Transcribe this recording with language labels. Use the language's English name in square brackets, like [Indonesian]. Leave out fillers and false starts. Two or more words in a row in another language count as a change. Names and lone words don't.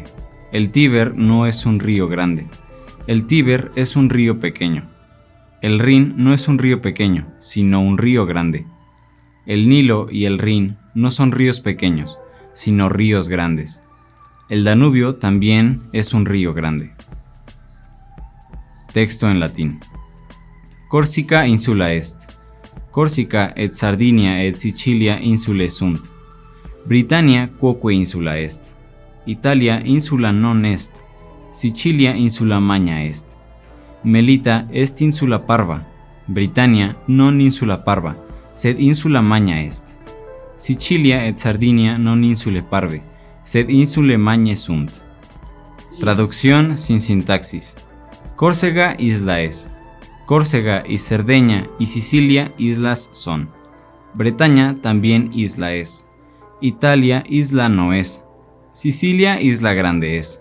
[Spanish] El Tíber no es un río grande. El Tíber es un río pequeño. El Rin no es un río pequeño, sino un río grande. El Nilo y el Rin no son ríos pequeños, sino ríos grandes. El Danubio también es un río grande. Texto en latín. [Latin] Corsica insula est. Corsica et Sardinia et Sicilia insulae sunt. Britannia quoque insula est. Italia insula non est. Sicilia insula magna est. Melita est insula parva. Britannia non insula parva, sed insula magna est. Sicilia et Sardinia non insule parve, sed insule magnae sunt. Traducción sin sintaxis. [Spanish] Córcega isla es. Córcega y Cerdeña y Sicilia islas son. Bretaña también isla es. Italia isla no es. Sicilia isla grande es.